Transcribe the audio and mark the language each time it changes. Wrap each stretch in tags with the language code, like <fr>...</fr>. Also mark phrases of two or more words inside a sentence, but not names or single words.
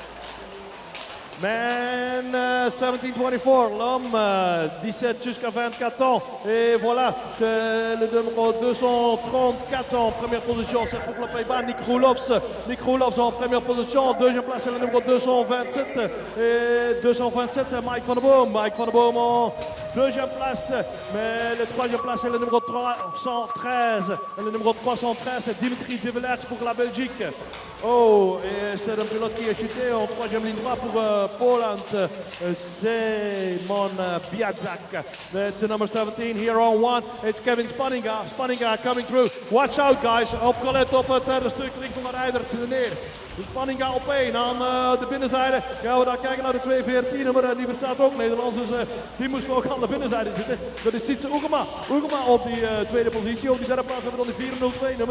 <en>Man, 17-24,</en> <fr>l'homme 17 jusqu'à 24 ans. Et voilà, c'est le numéro 234 en première position. C'est pour le Pays-Bas, Nick Roelofs. Nick Roelofs en première position. Deuxième place, c'est le numéro 227. Et 227, c'est Mike van der Boom. Mike van der Boom en deuxième place. Mais le troisième place, c'est le numéro 313. Et le numéro 313, c'est Dimitri de Villers pour la Belgique. Oh, et c'est un pilote qui est chuté en troisième ligne droite pour Poland, Simon Biadzak.</fr> <en>That's the number 17 here on 1. It's Kevin Spanninga. Spanninga coming through. Watch out, guys.</en> <nl>Opgelet op het derde stuk richting de rijder neer. Spanninga op 1 aan de binnenzijde. Gaan we dan kijken naar de 214 maar die bestaat ook Nederlands, dus die moest ook aan de binnenzijde zitten. Dat is Sietse Oegema. Oegema op die tweede positie. Op die derde plaats hebben we dan die 402 nummer.</nl>